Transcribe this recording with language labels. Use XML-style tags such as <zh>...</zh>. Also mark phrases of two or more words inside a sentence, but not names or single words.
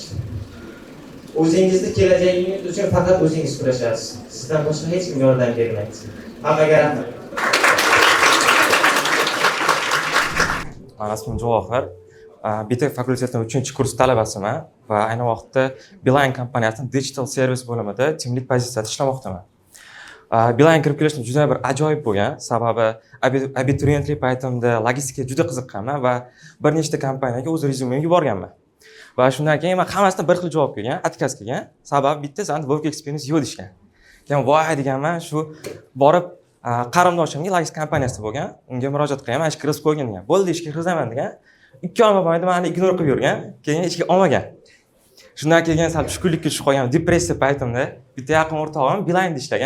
<uz>O'zingizni kelajagingiz uchun faqat o'zingiz kurashasiz. Sizdan boshqa hech kim yordam bermaydi. Hammaga rahmat. Mening ismim Javohir. BTech fakultetining 3-kurs talabasiman va ayni vaqtda Beeline kompaniyasining digital servis bo'limida</uz> <en>team lead</en> <uz>pozitsiyasida ishlamoqdaman. Beeline kirib kelishim juda bir ajoyib bo'lgan. Sababi abituriyentlik paytimda logistikaga juda qiziqqanman va bir nechta kompaniyaga o'z rezyumemni yuborganman. Va shundan keyin men hammasidan bir xil javob kelgan, отказ kelgan. Sababi bitta san</uz> <en>work experience</en> <uz>yo'q deshgan. Keyin voy deganman, shu borib qarindoshimning logistika kompaniyasida bo'lgan, unga murojaat qilgan, mana ishga kirib qo'ygan degan. Bo'ldi, ishga kiraman degan. 2 oy mobaynida meni ignor qilib yurgan, keyin ishga olmagan. Shundan keyin sal tushkunlikka tushib qolgan, depressiya paytimda bitta yaqin o'rtog'im Beeline'da ishlagan.</uz>